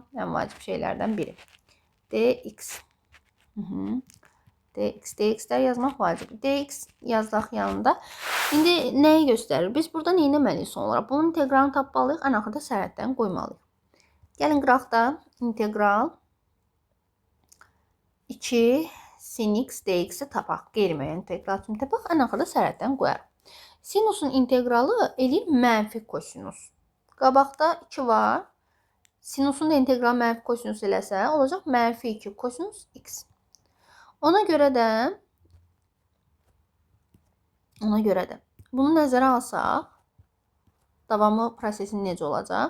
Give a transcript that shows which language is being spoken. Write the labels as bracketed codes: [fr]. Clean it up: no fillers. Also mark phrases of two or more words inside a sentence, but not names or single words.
[az] Ən vacib şeylərdən biri. dx. dx-ləri yazmaq vacibdir. dx yazdıq yanında. İndi nəyi göstərir? Biz burada nə etməliyik son olaraq? Bunun integralını tapmalıyıq, ən axırda sərhəddən qoymalıyıq. Gəlin qıraqda integral 2 sin x dx-i tapaq. Qeyri-müəyyən integral kimi tapaq, ən axırda sərhəddən qoyarıq. Sinusun integralı eləyir mənfi kosinus. Qabaqda 2 var. Sinusun da integral mənfi kosinus eləsə, olacaq mənfi 2 kosinus x. Ona görə də bunu nəzərə alsaq, davamı prosesin necə olacaq?